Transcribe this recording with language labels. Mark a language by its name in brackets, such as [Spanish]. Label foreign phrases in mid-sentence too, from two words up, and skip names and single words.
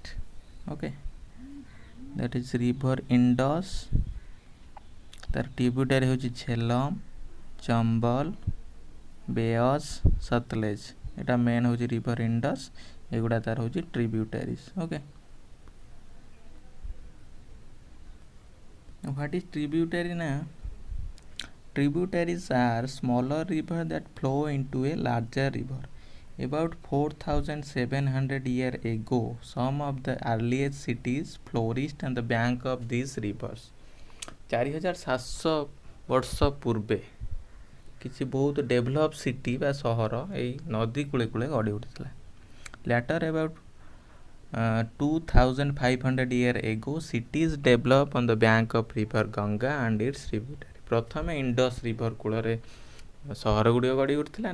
[English] Okay, that is river Indus, [Odia] ତାର ଟ୍ରିବ୍ୟୁଟାରି ହେଉଛି ଝେଲମ, ଚମ୍ବଲ, ବେୟସ୍, ସତଲେଜ। ଏଇଟା ମେନ୍ ହେଉଛି ରିଭର ଇଣ୍ଡସ୍, ଏଗୁଡ଼ା ତାର ହେଉଛି ଟ୍ରିବ୍ୟୁଟାରିଜ୍। [English] Okay, what is tributary ନା tributaries are smaller rivers that flow into a larger river. About 4,700 years ago, some of the earliest cities flourished on the bank of these rivers. [Odia] 4,700 ବର୍ଷ ପୂର୍ବେ କିଛି ବହୁତ [English] develop city [Odia] ବା ସହର ଏଇ ନଦୀ କୂଳେ କୂଳେ ଗଢ଼ି ଉଠିଥିଲା। [English] ଲେଟର୍ about 2,500 years ago, cities developed on the bank of river Ganga and its tributaries. [Odia] ପ୍ରଥମେ ଇଣ୍ଡସ୍ ରିଭର କୂଳରେ ସହର ଗୁଡ଼ିକ ଗଢ଼ି ଉଠିଥିଲା।